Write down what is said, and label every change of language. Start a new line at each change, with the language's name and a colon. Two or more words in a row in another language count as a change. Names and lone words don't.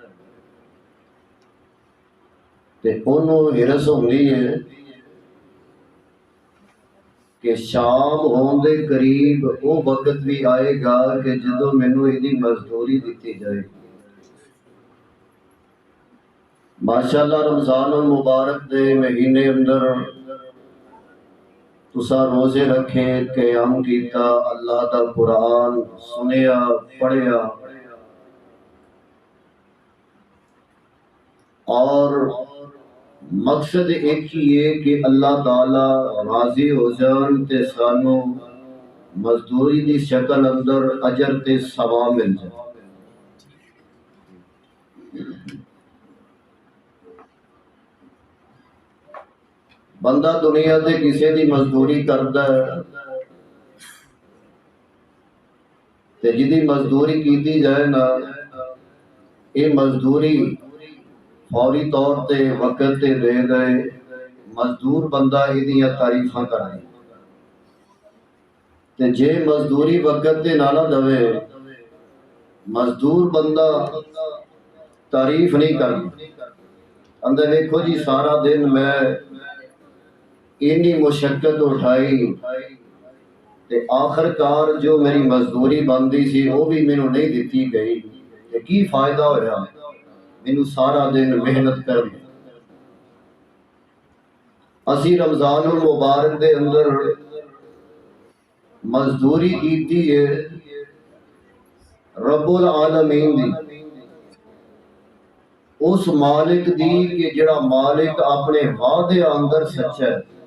Punjabi: تے انہوں ہرس ہوندی ہے کہ شام ہون دے قریب وہ وقت بھی آئے گا کہ جدو مینوں ایدی مزدوری دیتی جائے گی۔ ماشاءاللہ رمضان المبارک دے مہینے اندر تسا روزے رکھے، قیام کیتا، اللہ دا قرآن سنیا، پڑھیا، اور مقصد ایک ہی ہے کہ اللہ تعالی راضی ہو جان تے سانو مزدوری دی شکل اندر اجر تے ثواب مل جائے۔ بندہ دنیا تے کسی دی مزدوری کردا ہے تے جدی مزدوری کیتی جائے نا، یہ مزدوری فوری طور تے وقت تے دے گئے، مزدور بندہ ایدیاں تعریفاں کرائے، تے جے مزدوری وقت تے نہ دوے، مزدور بندہ تعریف نہیں کرنا۔ اندر دیکھو جی سارا دن میں اتنی مشقت اٹھائی تے آخر کار جو میری مزدوری بندی سی وہ بھی مینوں نہیں دیتی گئی، تے کی فائدہ ہویا مینوں سارا دن محنت کرنی۔ اسی رمضان المبارک دے اندر مزدوری کیتی ہے رب العالمین دی، اس مالک دی کہ جڑا مالک اپنے وعدے اندر سچا ہے،